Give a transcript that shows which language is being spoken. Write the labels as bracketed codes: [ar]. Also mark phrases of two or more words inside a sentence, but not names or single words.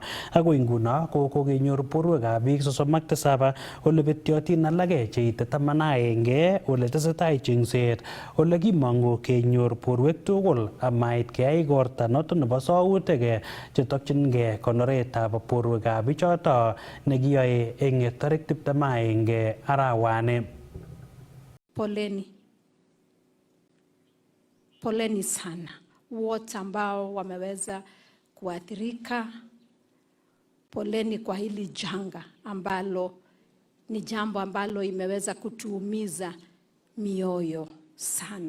[kln] Akoi nguno ko kokenyor borwekab biik 37 ole betyotin alake cheite 11 ole tesetai chengset ole kimong'u kenyor borwek tugul amait keyai igorta noton nebo sautik chetokyingei konoretab borwekab bichotok nekiyoe eng tarik 21 arawani. [sw] Poleni sana wote ambao wameweza kuathirika. Poleni kwa hili janga ambalo ni jambo ambalo imeweza kutuumiza mioyo sana.